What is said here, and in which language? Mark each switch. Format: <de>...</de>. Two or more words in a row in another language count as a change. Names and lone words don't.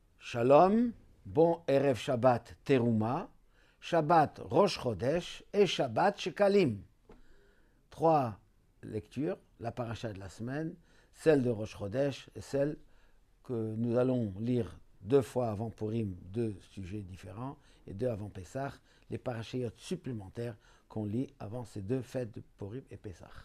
<fr>Shalom, bon</fr> <he>ערב שבת</he> <fr>Teruma, Shabbat Rosh Chodesh et Shabbat Shekalim. 3 lectures, la paracha de la semaine, celle de Rosh Chodesh et celle que nous allons lire 2 fois avant Purim, 2 sujets différents, et 2 avant Pessah, les parachiotes supplémentaires qu'on lit avant ces 2 fêtes de Purim et Pessah.</fr>